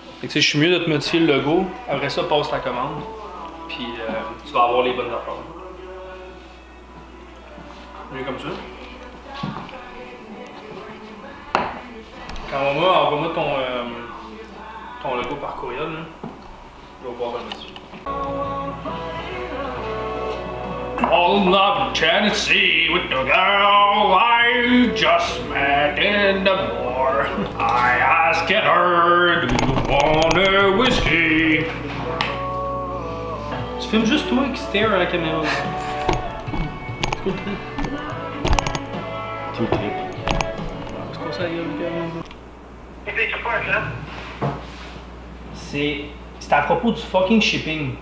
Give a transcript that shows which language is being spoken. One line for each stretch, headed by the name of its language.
French: Fait que, je suis mieux de te modifier le logo, après ça, passe ta commande, puis tu vas avoir les bonnes affaires. Mieux comme ça. Envoie-moi ton logo par courriel, là. Je vais pouvoir le modifier.
English: All up Tennessee with the girl I just met in the bar. I asked her, do you want a whiskey?
French: Tu filmes juste toi qui stare à la caméra. C'est cool, Tout le trip. c'est quoi ça, C'est à propos du
English: fucking shipping.